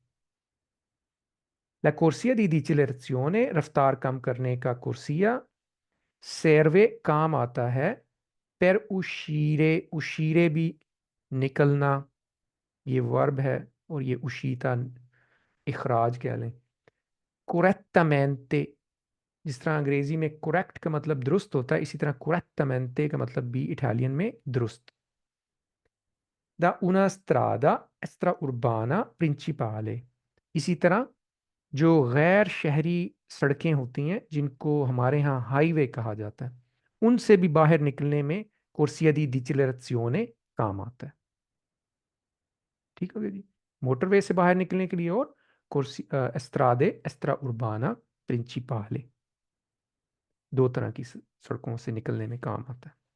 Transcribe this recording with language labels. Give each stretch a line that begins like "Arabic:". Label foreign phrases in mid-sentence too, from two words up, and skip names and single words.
Italian: la corsia di decelerazione,
Urdu: رفتار کم کرنے کا کورسیا، سیروے کام آتا ہے،
Italian: per uscire,
Urdu: اشیرے بھی نکلنا، یہ ورب ہے، اور یہ اشیتا اخراج کہہ لیں۔ کوریکٹامنتے، جس طرح انگریزی میں کوریکٹ کا مطلب درست ہوتا ہے، اسی طرح کوریکٹامنتے کا مطلب بھی اٹالین میں درست۔
Italian: دا una strada extraurbana principale،
Urdu: اسی طرح جو غیر شہری سڑکیں ہوتی ہیں جن کو ہمارے ہاں ہائی وے کہا جاتا ہے، ان سے بھی باہر نکلنے میں
Italian: corsia di decelerazione
Urdu: کام آتا ہے، ٹھیک ہو گیا جی۔ موٹر وے سے باہر نکلنے کے لیے، اور
Italian: strade extra urbana principale,
Urdu: 2 طرح کی سڑکوں سے نکلنے میں کام آتا ہے۔